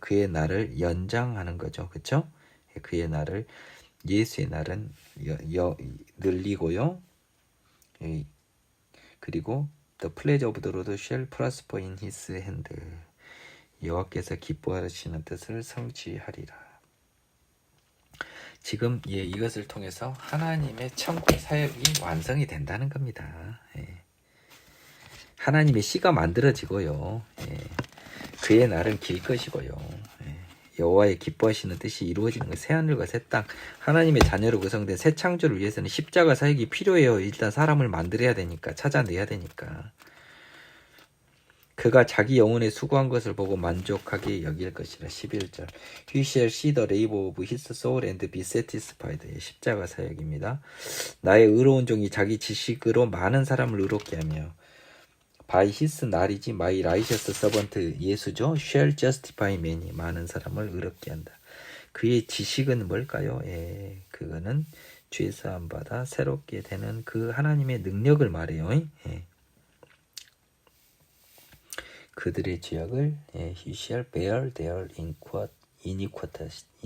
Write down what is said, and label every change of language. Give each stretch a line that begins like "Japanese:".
Korean: 그의 날을 연장하는 거죠. 그렇죠? 그의 날을 예수의 날은 늘리고요.
English: 그리고 The pleasure of the Lord shall prosper in his hand.
Korean: 여호와께서 기뻐하시는 뜻을 성취하리라. 지금 이것을 통해서 하나님의 천국 사역이 완성이 된다는 겁니다. 하나님의 씨가 만들어지고요. 그의 날은 길 것이고요. 여호와의 기뻐하시는 뜻이 이루어지는 것. 새하늘과 새 땅, 하나님의 자녀로 구성된 새 창조를 위해서는 십자가 사역이 필요해요. 일단 사람을 만들어야 되니까, 찾아내야 되니까. 그가 자기 영혼에 수고한 것을 보고 만족하게 여길 것이라.
English: 11절 He shall see the labor of his soul and be satisfied.
Korean: 십자가 사역입니다. 나의 의로운 종이 자기 지식으로 많은 사람을 의롭게 하며
English: by his
Korean: 날이지
English: my righteous servant
Korean: 예수죠.
English: shall justify many.
Korean: 많은 사람을 의롭게 한다. 그의 지식은 뭘까요? 그거는 죄사함 받아 새롭게 되는 그 하나님의 능력을 말해요. 그들의 죄악을
English: he shall bear their iniquities.